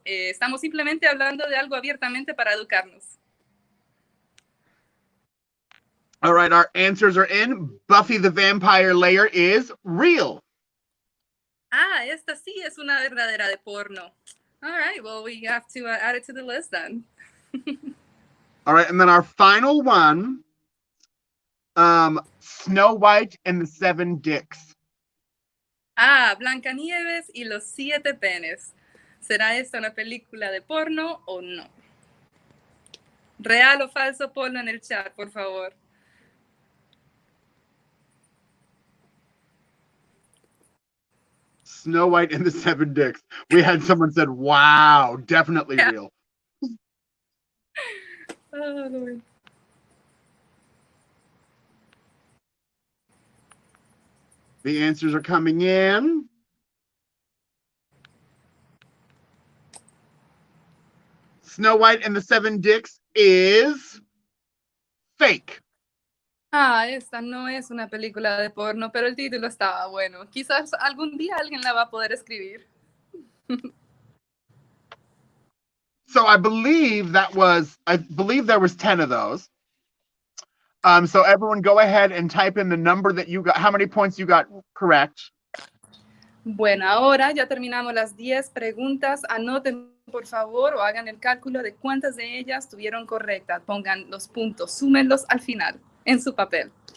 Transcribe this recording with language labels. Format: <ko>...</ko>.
<es>Estamos simplemente hablando de algo abiertamente para educarnos.</es> <en>All right, our answers are in. Buffy the Vampire Slayer is real.</en> <es>Ah, esta sí es una verdadera de porno.</es> <en>All right, well, we have to add it to the list then. All right, and then our final one, Snow White and the Seven Dicks.</en> <es>Ah, Blancanieves y los 7 penes. ¿Será esta una película de porno o no? ¿Real o falso? Ponlo en el chat, por favor.</es> <en>Snow White and the Seven Dicks. We had someone said, wow, definitely real. Oh, Lord. The answers are coming in. Snow White and the Seven Dicks is fake.</en> <es>Esta no es una película de porno, pero el título estaba bueno. Quizás algún día alguien la va a poder escribir.</es> <en>So I believe there was 10 of those. So everyone go ahead and type in the number that you got, how many points you got correct.</en> <es>Bueno, ahora ya terminamos las 10 preguntas. Anoten, por favor, o hagan el cálculo de cuántas de ellas tuvieron correctas. Pongan los puntos, súmenlos al final, en su papel.</es>